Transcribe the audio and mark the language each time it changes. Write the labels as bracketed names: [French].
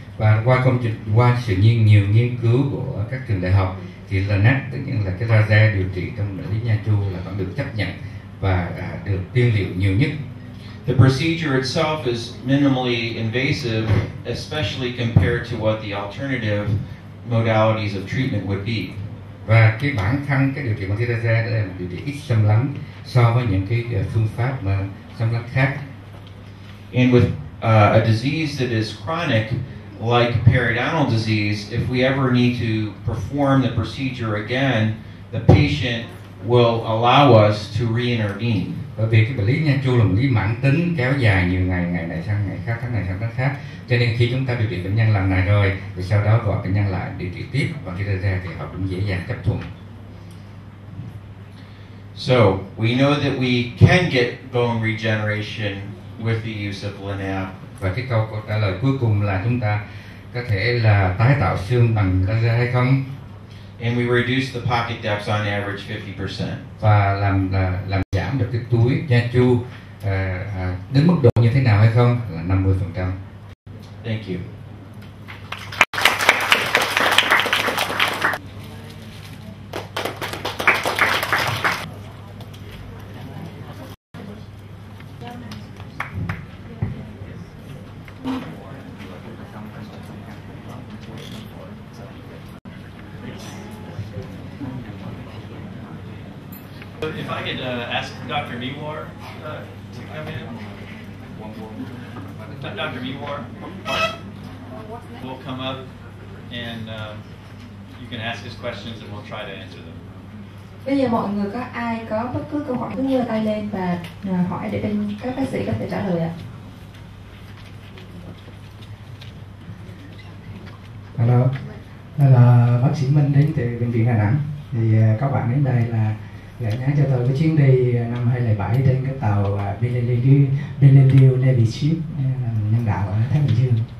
[Vietnamese] Và qua sự nhiều nghiên cứu của các trường đại học thì LANAP, tức là cái laser điều trị trong bệnh lý nha chu là vẫn được chấp nhận và được tiên liệu nhiều nhất. [English] The procedure itself is minimally invasive, especially compared to what the alternative modalities of treatment would be. [Vietnamese] Và cái bản thân cái điều trị bằng tia laser là một điều trị ít xâm lấn so với những cái phương pháp mà xâm lấn khác. [English] And with a disease that is chronic, like periodontal disease, if we ever need to perform the procedure again, the patient will allow us to re-intervene. [Vietnamese] Bởi vì cái bệnh lý nha chu là bệnh lý mãn tính kéo dài nhiều ngày, ngày này sang ngày khác, tháng này sang tháng khác, cho nên khi chúng ta điều trị bệnh nhân lần này rồi thì sau đó gọi bệnh nhân lại điều trị tiếp bằng tia laser thì họ cũng dễ dàng chấp thuận. [English] So we know that we can get bone regeneration with the use of LANAP. [Vietnamese] Và cái câu trả lời cuối cùng là chúng ta có thể là tái tạo xương bằng laser hay không? [English] And we reduce the pocket depths on average 50%. [Vietnamese] Và làm giảm được cái túi nha chu đến mức độ như thế nào hay không? Là 50%. [English] Thank you. If I could ask Dr. Mewar to come in. Dr. Mewar will come up and you can ask his questions and we'll try to answer them. [Vietnamese] Bây giờ mọi người có ai có bất cứ câu hỏi cứ giơ tay lên và hỏi để bên các bác sĩ có thể trả lời ạ. Hello, đây là bác sĩ Minh đến từ bệnh viện Đà Nẵng. Thì các bạn đến đây là gửi nhắn cho tôi cái chuyến đi năm 2007 trên cái tàu Benelux Navy Ship nhân đạo ở Thái Bình Dương.